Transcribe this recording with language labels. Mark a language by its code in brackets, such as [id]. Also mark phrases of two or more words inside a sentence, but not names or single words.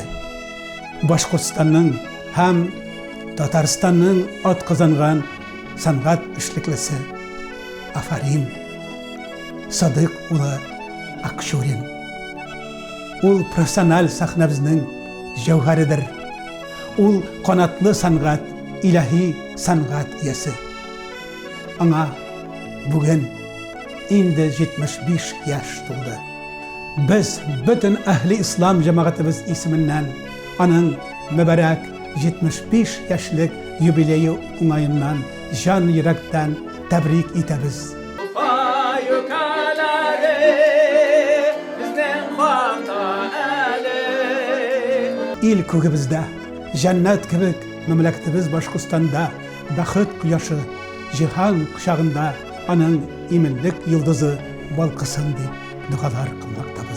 [tt] Башкортстанның һәм Татарстанның атказанган сәнгать эшлеклесе Афарин Садык улы Акшурин. Ул профессиональ сахнабызның җәүһәридер. Ул канатлы сәнгать, илаһи сәнгать иясе. Аңа бүген инде 75 яшь тулды. [tr] Biz bütün ehli İslam cemaatimiz isminden anın mübarek 75 yaşlık [tt] юбилею уңайынан жан йөрәктән тәбрик итәбез. Ил күгебездә, җәннәт кебек мәмләкәтебез Башкортстанда бәхет кояшы җиһан кушагында аның иминлек йолдызы балкысын дип дугалар кылмактабыз.